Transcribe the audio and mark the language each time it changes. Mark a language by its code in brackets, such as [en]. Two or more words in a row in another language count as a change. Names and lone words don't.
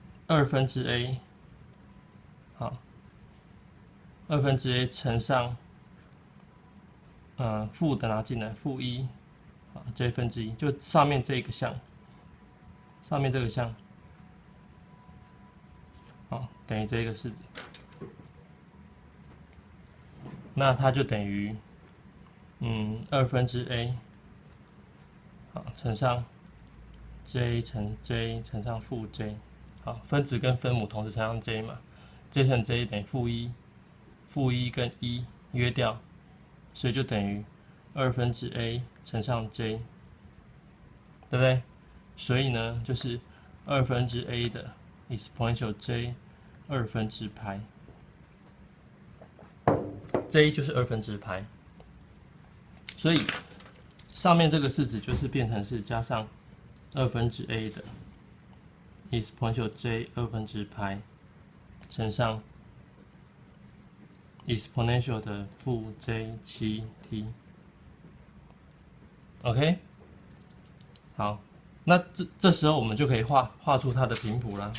[zh] 2 分之 a， 好，2分之 a 乘上，負的拿進來，負1，好 ，j 分之1，就上面這個項，上面這個項，好，等於這個式子，那它就等於，2分之 a， 好，乘上 j 乘 j 乘上負 j。好，分子跟分母同時乘上 j 嘛 ，j 乘 j 等於負1，負1跟1約掉，所以就等於2分之 a 乘上 j， 對不对？所以呢，就是2分之 a 的 exponential j 2分之派，j 就是2分之派，所以上面这個式子就是变成是加上2分之 a 的。exponential j 2分之派乘上 exponential 的負 j 7t，OK， 好，那這時候我們就可以畫出它的頻譜啦。